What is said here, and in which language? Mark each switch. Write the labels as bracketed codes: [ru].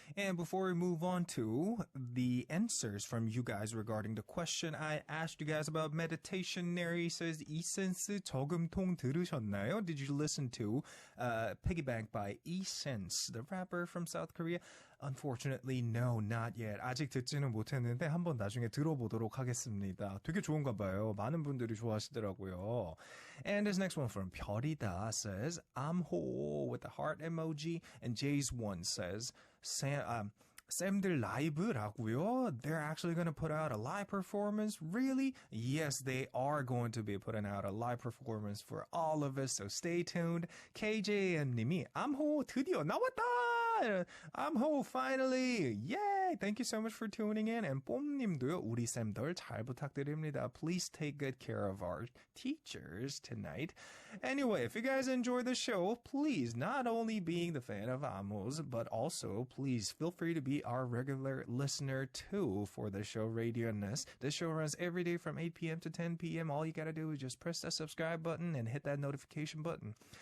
[en] And before we move on to the answers from you guys regarding the question I asked you guys about meditation, Neri says, [ko] 이센스 저금통 들으셨나요? [en] Did you listen to Piggybank by E-Sense, the rapper from South Korea? Unfortunately, no, not yet. [ko] 아직 듣지는 못했는데 한번 나중에 들어보도록 하겠습니다. 되게 좋은가 봐요. 많은 분들이 좋아하시더라고요. [en] And this next one from 별이다 says, I'm whole with the heart emoji. And Jay's one says, [ko] 쌤들 라이브라고요? [en] They're actually going to put out a live performance? Really? Yes, they are going to be putting out a live performance for all of us, so stay tuned. [ko] KJM님이 암호 드디어 나왔다! [en] 암호 finally! Yay! Thank you so much for tuning in. [ko] And 뽐님도요, 우리 쌤들 잘 부탁드립니다. [en] Please take good care of our teachers tonight. Anyway, if you guys enjoy the show, please, not only being the fan of Amos, but also please feel free to be our regular listener too for the show Radion'us. This show runs every day from 8 p.m. to 10 p.m. All you gotta do is just press that subscribe button and hit that notification button.